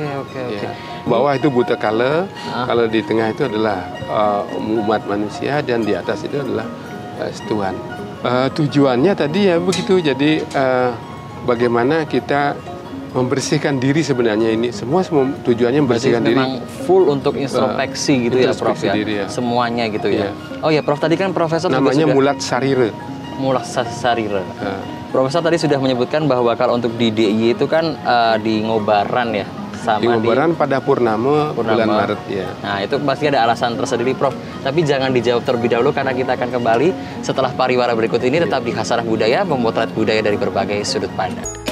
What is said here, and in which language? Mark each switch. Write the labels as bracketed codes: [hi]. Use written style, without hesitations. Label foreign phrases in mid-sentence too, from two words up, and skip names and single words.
[id] Bawah itu [ban] buta kala, [id] kalau di tengah itu adalah umat manusia, dan di atas itu adalah Tuhan. Tujuannya tadi ya begitu. Jadi bagaimana kita membersihkan diri sebenarnya, ini semua tujuannya membersihkan diri. Memang full untuk introspeksi gitu ya, Prof ya. Diri, ya. Semuanya gitu ya. Oh ya, Prof, tadi kan Profesor namanya juga [ban] mulat sarira. Mulat sarira. [id] Profesor tadi sudah menyebutkan bahwa kalau untuk di DIY itu kan di Ngobaran ya, sama di Ngobaran pada Purnama bulan Maret ya. Nah, itu pasti ada alasan tersendiri, Prof. Tapi jangan dijawab terlebih dahulu karena kita akan kembali setelah pariwara berikut ini. Tetap di Khasanah Budaya, memotret budaya dari berbagai sudut pandang.